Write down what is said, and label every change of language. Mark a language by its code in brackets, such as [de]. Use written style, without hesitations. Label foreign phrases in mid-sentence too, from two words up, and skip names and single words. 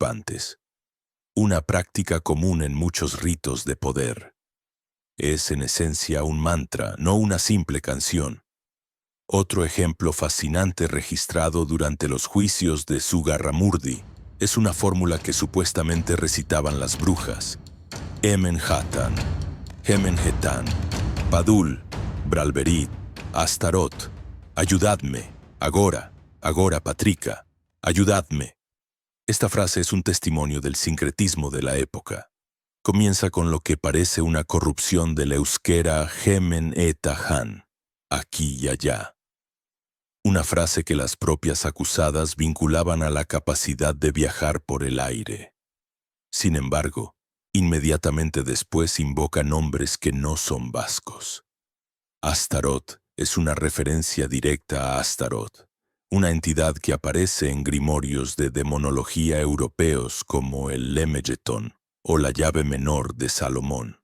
[es] Una práctica común en muchos ritos de poder. Es en esencia un mantra, no una simple canción. Otro ejemplo fascinante registrado durante los juicios de Sugarramurdi es una fórmula que supuestamente recitaban las brujas. Emenhatan, Hemenhetan, Padul, Bralberit, Astarot, ayudadme, agora, agora patrica, ayudadme. Esta frase es un testimonio del sincretismo de la época. Comienza con lo que parece una corrupción del euskera [eu] Hemen eta Han, [es] aquí y allá. Una frase que las propias acusadas vinculaban a la capacidad de viajar por el aire. Sin embargo, inmediatamente después invoca nombres que no son vascos. Astarot es una referencia directa a Astaroth, una entidad que aparece en grimorios de demonología europeos como el Lemegeton o la llave menor de Salomón.